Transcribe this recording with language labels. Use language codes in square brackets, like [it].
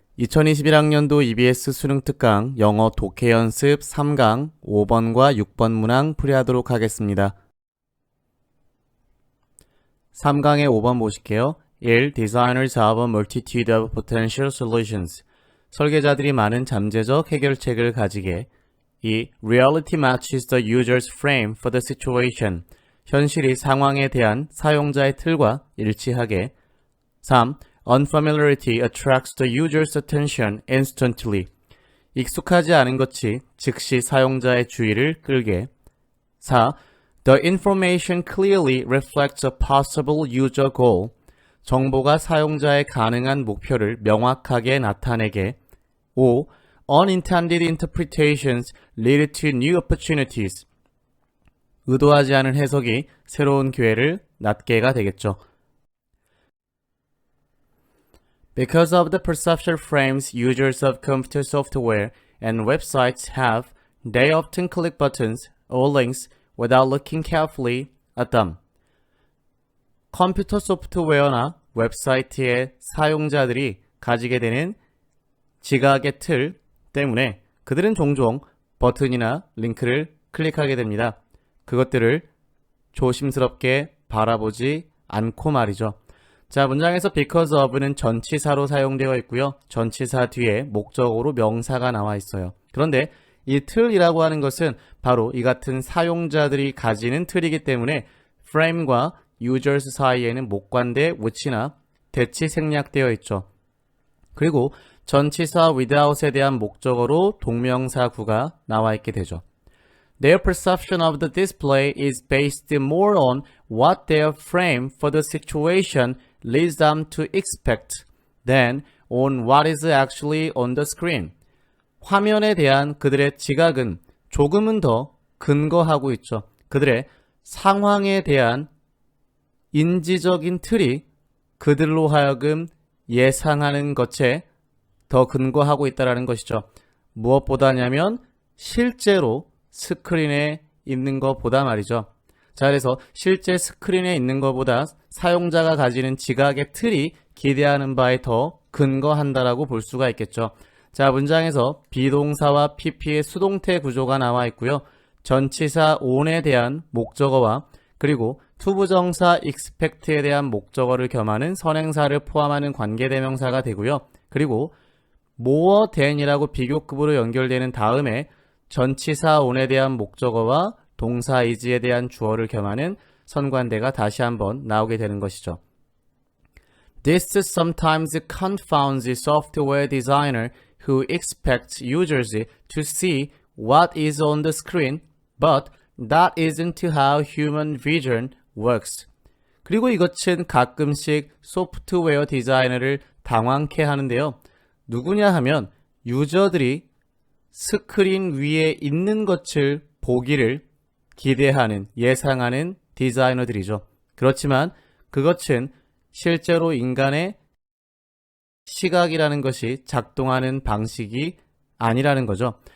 [ko] 2021학년도 EBS 수능특강 영어 독해 연습 3강 5번과 6번 문항 풀이하도록 하겠습니다. 3강의 5번 보실게요. 1. [en] Designers have a multitude of potential solutions. [ko] 설계자들이 많은 잠재적 해결책을 가지게. [en] 2. Reality matches the user's frame for the situation. [ko] 현실이 상황에 대한 사용자의 틀과 일치하게. [en] 3. Unfamiliarity attracts the user's attention instantly. [ko] 익숙하지 않은 것이 즉시 사용자의 주의를 끌게. [en] 4. The information clearly reflects a possible user goal. [ko] 정보가 사용자의 가능한 목표를 명확하게 나타내게. [en] 5. Unintended interpretations lead to new opportunities. [ko] 의도하지 않은 해석이 새로운 기회를 낳게가 되겠죠. [en] Because of the perceptual frames users of computer software and websites have, they often click buttons or links without looking carefully at them. [ko] 컴퓨터 소프트웨어나 웹사이트의 사용자들이 가지게 되는 지각의 틀 때문에 그들은 종종 버튼이나 링크를 클릭하게 됩니다. 그것들을 조심스럽게 바라보지 않고 말이죠. 자, 문장에서 [en] because of [ko] 는 전치사로 사용되어 있고요. 전치사 뒤에 목적어로 명사가 나와 있어요. 그런데 이 틀이라고 하는 것은 바로 이 같은 사용자들이 가지는 틀이기 때문에 frame과 users 사이에는 목관대 which나 대치 생략되어 있죠. 그리고 전치사 without에 대한 목적어로 동명사구가 나와 있게 되죠. [en] Their perception of the display is based more on what their frame for the situation leads them to expect than on what is actually on the screen. [ko] 화면에 대한 그들의 지각은 조금은 더 근거하고 있죠. 그들의 상황에 대한 인지적인 틀이 그들로 하여금 예상하는 것에 더 근거하고 있다는 것이죠. 무엇보다냐면 실제로 스크린에 있는 것보다 말이죠. 자, 그래서 실제 스크린에 있는 것보다 사용자가 가지는 지각의 틀이 기대하는 바에 더 근거한다라고 볼 수가 있겠죠. 자, 문장에서 비동사와 PP의 수동태 구조가 나와 있고요. 전치사 on에 대한 목적어와 그리고 투부정사 expect에 대한 목적어를 겸하는 선행사를 포함하는 관계대명사가 되고요. 그리고 [en] more than [ko] 이라고 비교급으로 연결되는 다음에 전치사 on에 대한 목적어와 동사 is에 대한 주어를 겸하는 선관대가 다시 한번 나오게 되는 것이죠. [en] This sometimes confounds the software designer who expects users to see what is on the screen, but that isn't how human vision works. [ko] 그리고 이것은 가끔씩 소프트웨어 디자이너를 당황케 하는데요. 누구냐 하면 유저들이 스크린 위에 있는 것을 보기를 기대하는, 예상하는 디자이너들이죠. 그렇지만 그것은 실제로 인간의 시각이라는 것이 작동하는 방식이 아니라는 거죠.